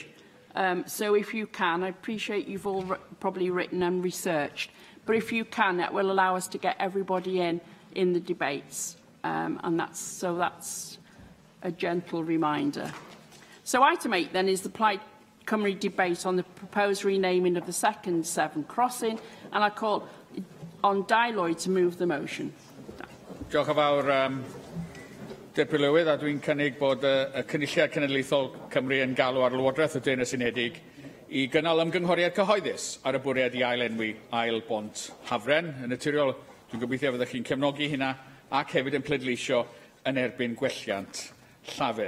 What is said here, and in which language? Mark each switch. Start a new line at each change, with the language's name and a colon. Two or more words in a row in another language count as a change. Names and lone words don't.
English: So if you can, I appreciate you've all probably written and researched, but if you can, that will allow us to get everybody in the debates. And that's a gentle reminder. So item 8 then is the Plaid Cymru debate on the proposed renaming of the second Severn crossing, and I call on Dai Lloyd to move the motion.
Welsh: Diolch yn fawr, Deputy Lywydd, a dwi'n cynnig bod y Cynulliad Cenedlaethol Cymru yn galw ar Lywodraeth y Deyrnas Unedig i gynnal ymgynghoriad cyhoeddus ar y bwriad i ailenwi ail bont Hafren. Yn naturiol, dwi'n gobeithio fyddwch chi'n cefnogi hynna ac hefyd yn pleidleisio yn erbyn gwelliant llafur.